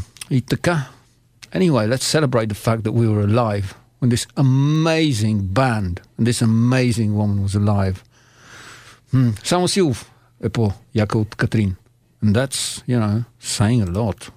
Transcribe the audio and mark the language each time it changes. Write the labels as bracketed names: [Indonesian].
[Bulgarian] И така, [English] anyway, let's celebrate the fact that we were alive when this amazing band and this amazing woman was alive. [Bulgarian] Само Силов е по-яка от Катрин. [English] And that's, you know, saying a lot.